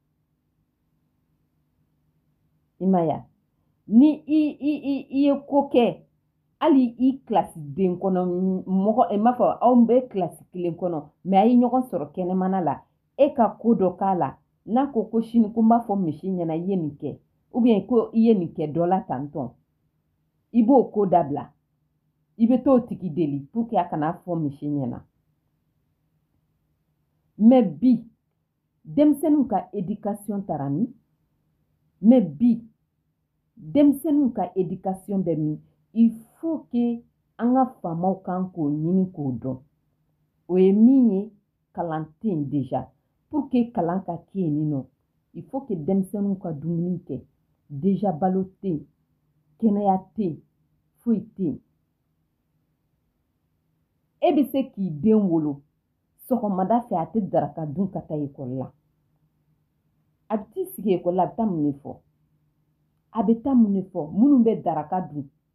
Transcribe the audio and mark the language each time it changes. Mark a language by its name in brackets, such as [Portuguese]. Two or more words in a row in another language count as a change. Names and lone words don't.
[Bambara] i ma ye ni i ye ko kɛ hali i kilasi den kɔnɔ mɔgɔ n b'a fɔ aw bɛ kilasi kelen kɔnɔ mɛ a ye ɲɔgɔn sɔrɔ kɛnɛmana la e ka ko dɔ k'a la n'a ko sini ko n b'a fɔ misi ɲɛna i ye nin kɛ ubiyɛn ko i ye nin kɛ dɔ la tantɔn i b'o ko dabila i bɛ t'o tigi deli [French] pour que [Bambara] a kana fɔ misi ɲɛna mɛ bi denmisɛnninw ka éducation taara min mɛ bi denmisɛnninw ka éducation bɛ min [French] il faut que [Bambara] an ka faamaw kan k'o ɲini k'o dɔn o ye min ye kalan tɛ yen déjà [French] pour que [Bambara] kalan ka kɛ yen nɔ [French] il faut que [Bambara] denmisɛnninw ka dumuni kɛ déjà balo tɛ yen kɛnɛya tɛ yen foyi tɛ yen e bɛ se k'i den wolo sɔgɔmada fɛ a tɛ daraka dun ka taa ekɔli la a bɛ t'i sigi ekɔli la a bɛ taa mun de fɔ a bɛ taa mun de fɔ minnu bɛ daraka dun